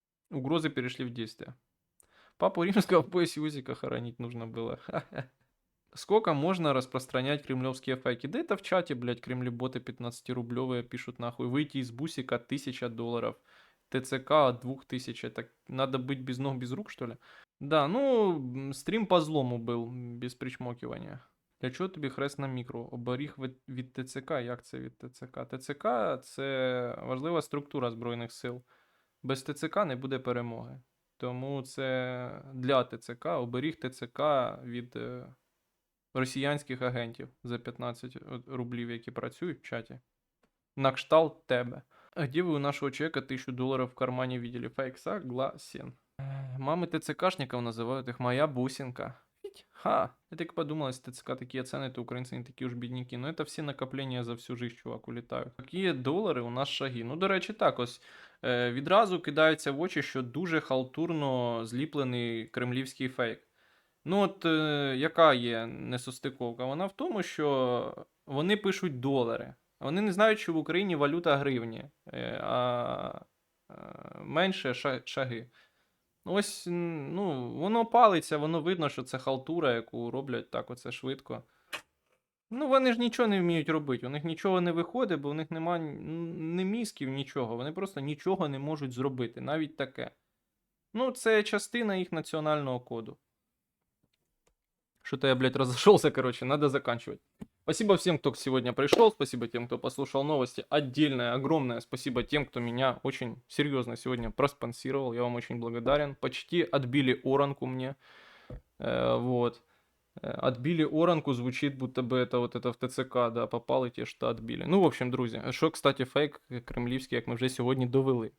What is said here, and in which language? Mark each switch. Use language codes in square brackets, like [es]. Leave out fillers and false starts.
[ru] Угрозы перешли в действие. Папу римского в поясе Узика хоронить нужно было. Сколько можно распространять кремлевские фейки? Да это в чате, блядь, кремлеботы 15-рублевые пишут нахуй. Выйти из бусика $1000. ТЦК от 2000. Это надо быть без ног, без рук, что ли? [uk] Да, ну, стрім по злому був, [ru] без причмокивания. [uk] Для чого тобі хрест на мікро? Оберіг від ТЦК. Як це від ТЦК? ТЦК це важлива структура Збройних сил. Без ТЦК не буде перемоги. Тому це для ТЦК, оберіг ТЦК від росіянських агентів за 15 рублів, які працюють в чаті. На кшталт тебе. [ru] А где вы у нашего человека $1000 в кармане видели? Фейк согласен. Мамы ТЦКшников называют их моя бусинка. Ха! Я так подумал, если ТЦК такие цены, то украинцы не такие уж бедняки. Но это все накопления за всю жизнь, чувак, улітають. [uk] Які долари у нас шаги? Ну, до речі, так, ось відразу кидається в очі, що дуже халтурно зліплений кремлівський фейк. Ну, от яка є несостиковка? Вона в тому, що вони пишуть долари. Вони не знають, що в Україні валюта гривні, а менше шаги. Ось, ну, воно палиться, воно видно, що це халтура, яку роблять так оце швидко. Ну, вони ж нічого не вміють робити, у них нічого не виходить, бо в них нема ні мізків, нічого. Вони просто нічого не можуть зробити, навіть таке. Ну, це частина їх національного коду. [ru] Что-то я, блядь, разошелся, короче, надо заканчивать. Спасибо всем, кто сегодня пришел, спасибо тем, кто послушал новости. Отдельное, огромное спасибо тем, кто меня очень серьезно сегодня проспонсировал. Я вам очень благодарен. Почти отбили оранку мне. Вот. Отбили оранку, звучит, будто бы это вот это в ТЦК, да, [uk] попали ті, що [ru] отбили. Ну, в общем, [uk] друзі, що, кстати, фейк кремлівський, як ми вже сьогодні довели.